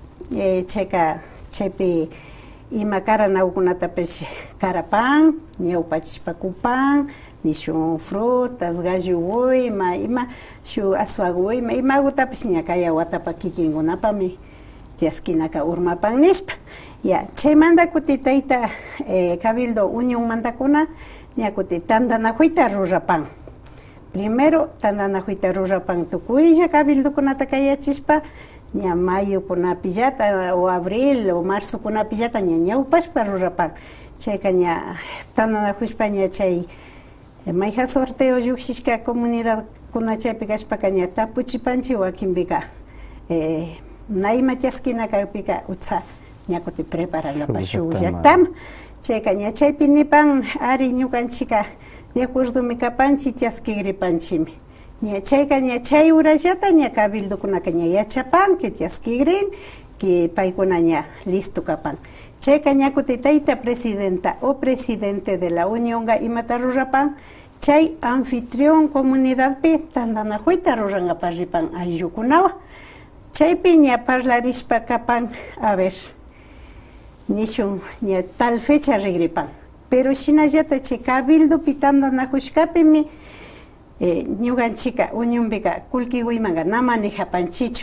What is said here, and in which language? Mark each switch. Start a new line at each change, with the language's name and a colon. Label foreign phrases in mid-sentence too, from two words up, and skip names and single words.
Quechua: chayka chaypi ima karanawkunatapish karapan ñawpachishpakupan nishun frutas gallo woyma ima shu aswagu woyma imagutapish ña kay watapa kikinkunapami tiaskinaka urmapan nishpa ya chaymanta kuti tayta cabildo unión mantakuna ña kuti tandanakuyta rurapan primero tandanakuyta rurapan tukuylla cabildokunata kayachishpa ña mayo kunapillata
Spanish: o abril o marzo
Quechua: kunapillata ña ñawpashpa rurapan chayka ña tandanakushpa ña chay mayja sorteo llukshishka comunidad kuna chaypi kashpaka ña tapuchipanchik wakinpika naima tiaskinakapika utsa ña kuti prepararapa shuk llaktama chayka ña chaypi nipan ari ñukanchika
Spanish: de acuerdo
Quechua: mi kapanchi tiaskigripanchimi. Ña chayka ña chay urallata ña cabildokunaka ña yachapan que tiaskigrin que paykuna ña listo kapan. Chayka ñakuti tayta presidenta o
Spanish: presidente de la
Quechua: Unionga imata rurapan chay anfitrión comunidadpi tandanakuyta rurangapan ripan ayllukunawan. Chaypi ña parlarishpa kapan,
Spanish: a ver,
Quechua: nishun ña tal fecha regripan. Pero shinallata chay cabildopi tandanakushkapimi ñuganchika Unionbika kullkiwimanka na manejapanchichu.